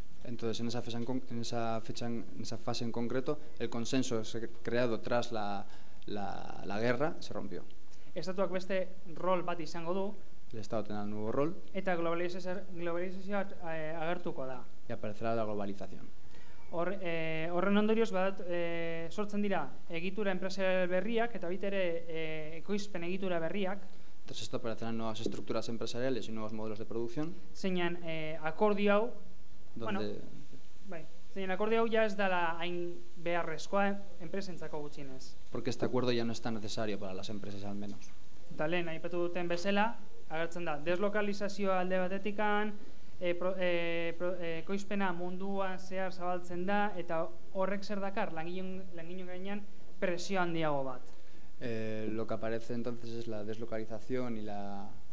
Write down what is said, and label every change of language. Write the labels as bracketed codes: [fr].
[es] Entonces, en esa fase en concreto, el consenso creado tras la guerra se rompió. [eu] Estatuak beste rol bat izango du. [es] El Estado tendrá un nuevo rol. [eu] Eta globalizazioa agertuko da. [es] Y aparecerá la globalización. [eu] Horren ondorioz bat sortzen dira egitura enpresarial berriak eta baita ere ekoizpen egitura berriak. [es] Tras esto aparecerán nuevas estructuras empresariales y nuevos modelos de producción. [eu] Zeinan akordio hau [es] donde [eu] zeinan akordio hau ja ez dala hain beharrezkoa enpresentzako gutxienez. [es] Porque este acuerdo ya no está necesario para las empresas al menos. [eu] Eta lehen aipatu duten bezala agertzen da deslokalizazioa alde batetikan, ekoizpena munduan zehar zabaltzen da eta horrek zer dakar langileen gainean presio handiago bat. [es] Lo que aparece entonces es la deslocalización y la